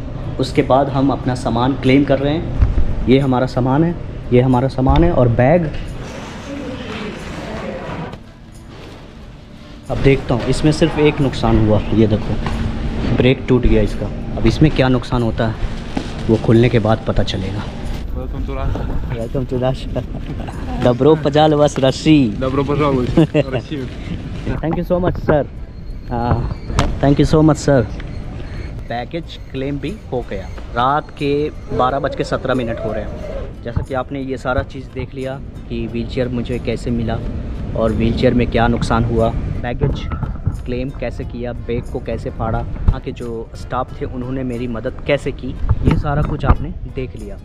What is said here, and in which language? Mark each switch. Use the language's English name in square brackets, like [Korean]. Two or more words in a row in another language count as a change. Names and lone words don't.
[Hindi] उसके बाद हम अपना सामान क्लेम कर रहे हैं। ये हमारा सामान है, ये हमारा सामान है और बैग अब देखता हूँ, इसमें सिर्फ एक नुकसान हुआ, ये देखो ब्रेक टूट गया इसका। अब इसमें क्या नुकसान होता है वो खुलने के बाद पता चलेगा। [English] welcome to Russia. [Russian] Добро пожаловать в Россию. Добро пожаловать в Россию. [English] thank you so much sir, thank you so much sir. package claim [Hindi] भी हो गया। रात के 12:17 हो रहे हैं। जैसा कि आपने ये सारा चीज़ देख लिया कि व्हीलचेयर मुझे कैसे मिला और व्हीलचेयर में क्या नुकसान हुआ, [English] package claim [Hindi] कैसे किया, बैग को कैसे फाड़ा, वहाँ के जो स्टाफ थे उन्होंने मेरी मदद कैसे की, ये सारा कुछ आपने देख लिया।